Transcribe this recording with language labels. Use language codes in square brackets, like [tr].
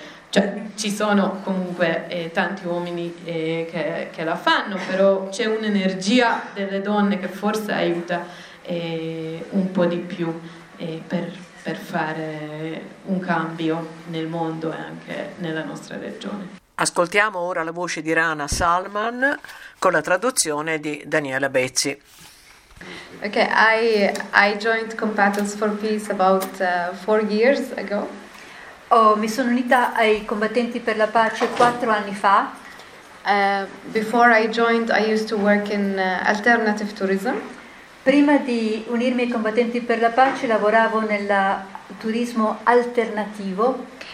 [it] Cioè ci sono comunque tanti uomini che la fanno, però c'è un'energia delle donne che forse aiuta un po' di più per fare un cambio nel mondo e anche nella nostra regione. Ascoltiamo ora la voce di Rana Salman con la traduzione di Daniela Bezzi. [en] Okay, I joined Combatants for Peace about 4 years ago. [it] Oh, mi sono unita ai combattenti per la pace 4 anni fa. [en] Before I joined, I used to work in alternative tourism. [it] Prima di unirmi ai combattenti per la pace, lavoravo nel turismo alternativo.